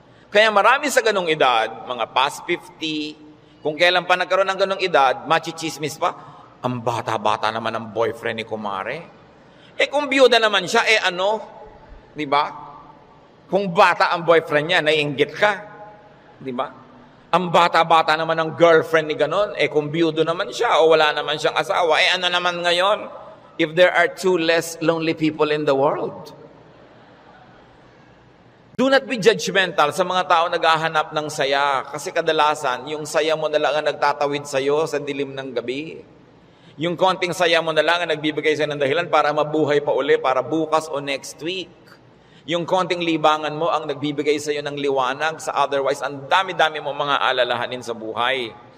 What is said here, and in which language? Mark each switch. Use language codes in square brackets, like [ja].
[tl] Kaya marami sa ganong edad, mga past 50, kung kailan pa nagkaroon ng ganong edad, machichismis pa, ang bata-bata naman ng boyfriend ni kumare. Kung biyuda naman siya, ano? Di ba? Kung bata ang boyfriend niya, naiinggit ka. Di ba? Ang bata-bata naman ng girlfriend ni ganon, kung biyudo naman siya o wala naman siyang asawa, ano naman ngayon? [en] If there are 2 less lonely people in the world. Do not be judgmental [tl] sa mga tao naghahanap ng saya. Kasi kadalasan, yung saya mo na lang ang nagtatawid sa'yo sa dilim ng gabi. Yung konting saya mo na lang ang nagbibigay sa'yo ng dahilan para mabuhay pa uli, para bukas o next week. Yung konting libangan mo ang nagbibigay sa'yo ng liwanag sa otherwise, ang dami-dami mo mga alalahanin sa buhay.